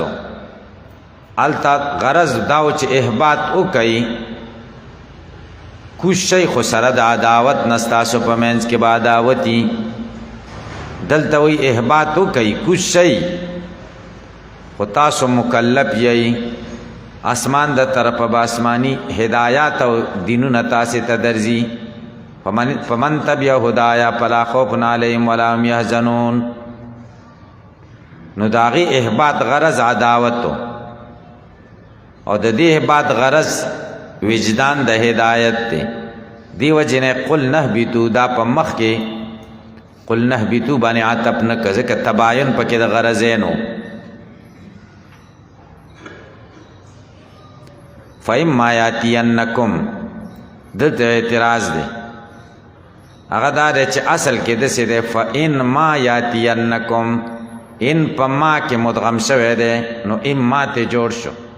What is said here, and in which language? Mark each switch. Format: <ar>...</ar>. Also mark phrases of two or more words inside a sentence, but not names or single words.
<ps>هلته غرض دا و چې احباط وکئ کوشئ خو سره د عداوت نه ستاسو په منځ کې به عداوت وي. دلته وایي احباط وکئ کوشئ خو تاسو مکلف یئ، اسمان د طرفه به آسماني هدایات او دینونه تاسې ته درځي.</ps> <ar>فمن تبع هدایا فلا خوف علیهم ولا هم یحزنون.</ar> <ps>نو د هغې احباط غرض عداوت او د دې احباط غرض وجدان د هدایت دی. دی وجې نه</ps> <ar>قل نهبطوا</ar> <ps>دا په مخ کې</ps> <ar>قلنا اهبطوا</ar> <ps>باندې عطف نه که ځکه تباین پکې د غرضینو.</ps> <ar>فإما یأتینکم</ar> <ps>دلته اعتراض دی، هغه دا دی چې اصل کې داسې دی</ps> <ar>فإنما یأتینکم،</ar> <ps>ان په ما کې مدغم شوی دی نو اما ته جوړ شو.</ps>